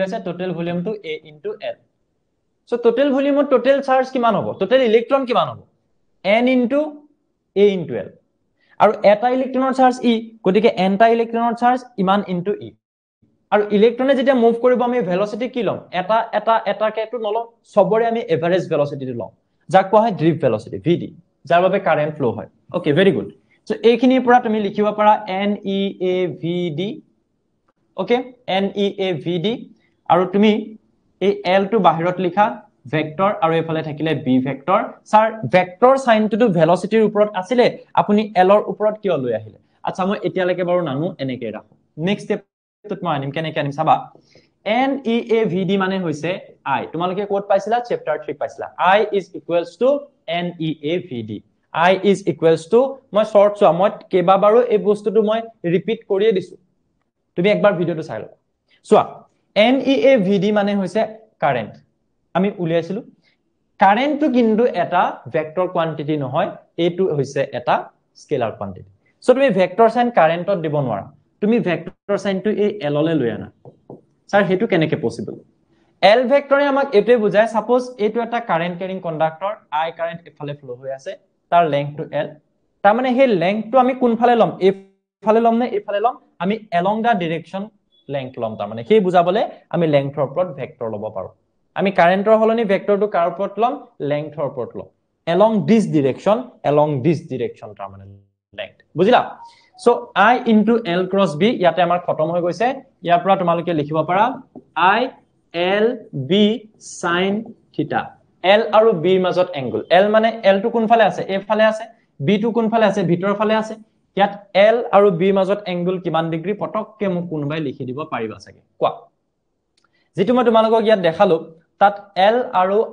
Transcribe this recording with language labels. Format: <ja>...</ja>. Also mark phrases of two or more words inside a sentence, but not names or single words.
<as>আছে</as> <en>total volume a into l</en> <as>সো টোটেল ভলিউমত</as> <en>total charge</en> <as>কিমান হ'ব</as> <en>total electron</en> <as>কিমান হ'ব</as> <en>n into a into l</en> <as>আৰু এটা ইলেক্ট্ৰনৰ চাৰ্জ e গতিকে nটা ইলেক্ট্ৰনৰ চাৰ্জ ইমান ইনটু e আৰু ইলেক্ট্ৰনে যেতিয়া মুভ কৰিব আমি ভেলোসিটি কি লম এটা কেটো নলম সবৰে আমি এভাৰেজ ভেলোসিটিটো লম যাক কোৱা হয়</as> <en>drift velocity vd</en> <as>যাৰ বাবে কারেন্ট ফ্লো হয়</as> <en>okay very good so</en> <as>এইখিনিৰ পৰা তুমি লিখিব পাৰা</as> <en>neavd okay neavd</en> <as>আৰু তুমি এই l টো বাহিৰত লিখা ভেক্টৰ আৰু এফালে থাকিলে b ভেক্টৰ স্যাৰ ভেক্টৰ সাইনটো ভেলোসিটিৰ ওপৰত আছিল আপুনি l ৰ ওপৰত কিয় লৈ আহিলে আচ্ছা মই এতিয়ালৈকে বাৰু নানু এনেকে ৰাখো</as> <en>next step</en> <as>তুত মই আনিম কেনেকে আনিম চাবা neavd মানে হৈছে i তোমালোকে কোড পাইছিলা চ্যাপ্টাৰ 3 পাইছিলা</as> <en>i is equals to neavd i is equals to</en> <as>মই শর্ট চোৱা মই কেবাবাৰো এই বস্তুটো মই ৰিপিট কৰিয়ে দিছো তুমি একবাৰ ভিডিওটো চাই লও চোৱা neavd মানে হৈছে কারেন্ট আমি উলিয়াইছিলো কারেন্টটো কিন্তু এটা</as> <en>vector quantity</en> <as>নহয় এটো হৈছে এটা</as> <en>scalar quantity so</en> <as>তুমি</as> <en>vector sign current</en> <as>দিব নোৱাৰা তুমি ভেক্টৰ সাইনটো এই l লে লৈ আনা স্যাৰ হেতু কেনেকে পসিবল l ভেক্টৰে আমাক এটোৱে বুজায় সাপোজ এটো এটা</as> <en>current carrying conductor i current</en> <as>এফালে ফ্লো হৈ আছে তাৰ লেংথটো l তাৰ মানে হে লেংথটো আমি কোনফালে লম এফালে লম নে এফালে লম আমি</as> <en>along the direction length</en> <as>লম তাৰ মানে হে বুজাবলে আমি লেংথৰ ওপৰত ভেক্টৰ লব পাৰো আমি কারেন্টৰ হলনি ভেক্টৰটো কাৰ ওপৰত লম লেংথৰ ওপৰত লম</as> <en>along this direction</en> <as>তাৰ মানে length বুজিলা সো i</as> <en>into l cross b</en> <as>ইয়াতে আমাৰ খতম হৈ গৈছে ইয়াৰ পৰা তোমালোকে লিখিব পাৰা</as> <en>i l b sin theta l</en> <as>আৰু b ৰ মাজত এংগল l মানে l টো কোনফালে আছে a ফালে আছে b টো কোনফালে আছে ভিতৰ ফালে আছে ইয়াত l আৰু b ৰ মাজত এংগল কিমান ডিগ্ৰী পটককে মোক কোনবাই লিখি দিব পাৰিবা চাগে কোৱা যেটো মই তোমালোকক ইয়াত দেখালো তাত l আৰু</as>